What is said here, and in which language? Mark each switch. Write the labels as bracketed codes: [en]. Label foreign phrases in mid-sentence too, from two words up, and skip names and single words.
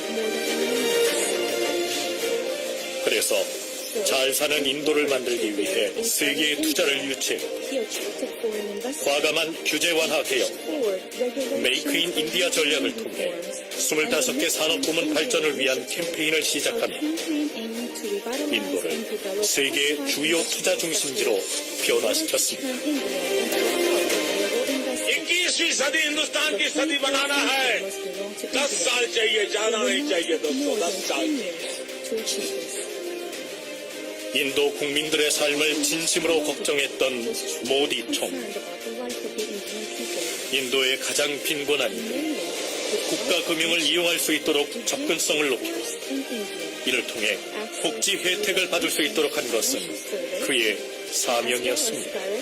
[ko] 그래서 잘 사는 인도를 만들기 위해 세계의 투자를 유치했고 과감한 규제 완화 개혁, 메이크 인 인디아 전략을 통해 25개 산업부문 발전을 위한 캠페인을 시작하며 인도를 세계의 주요 투자 중심지로 변화시켰습니다. [hi] 21वीं सदी हिंदुस्तान की सदी बनाना है 10 साल चाहिए ज्यादा नहीं चाहिए दोस्तों 10 साल [ko] 인도 국민들의 삶을 진심으로 걱정했던 모디 총리. 인도의 가장 빈곤한 이들, 국가 금융을 이용할 수 있도록 접근성을 높이고 이를 통해 복지 혜택을 받을 수 있도록 한 것은 그의 사명이었습니다.